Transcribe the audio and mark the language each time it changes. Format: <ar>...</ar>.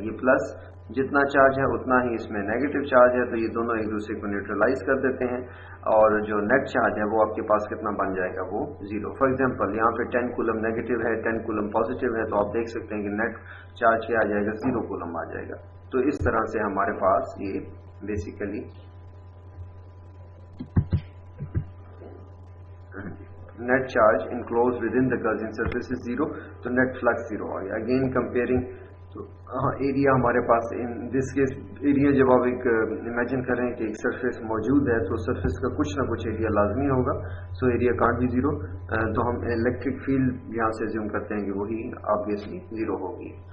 <ur>یہ پلس جتنا چارج ہے اتنا ہی اس میں نیگیٹو چارج ہے، تو یہ دونوں ایک دوسرے کو نیوٹرلائز کر دیتے ہیں، اور جو نیٹ چارج ہے وہ آپ کے پاس کتنا بن جائے گا، وہ زیرو. فار ایگزامپل یہاں پہ 10 کولم نیگیٹو ہے، 10 کولم پازیٹیو ہے، تو آپ دیکھ سکتے ہیں کہ نیٹ چارج کیا آ جائے گا، 0 کولم آ جائے گا. تو اس طرح سے ہمارے پاس یہ basically</ur> <en>net charge enclose with in the Gaussian surface is 0،</en> <ur>تو نیٹ فلکس 0 آ گیا.</ur> <en>again comparing to area</en> <ur>ہمارے پاس</ur> <en>in this case area</en> <ur>جب آپ ایک امیجن کریں کہ ایک سرفیس موجود ہے تو سرفیس کا کچھ نہ کچھ ایریا لازمی ہوگا.</ur> <en>So area can't be 0.</en> <ur>تو ہم الیکٹرک فیلڈ یہاں سے زیوم کرتے ہیں کہ وہی آبویسلی 0 ہوگی.</ur>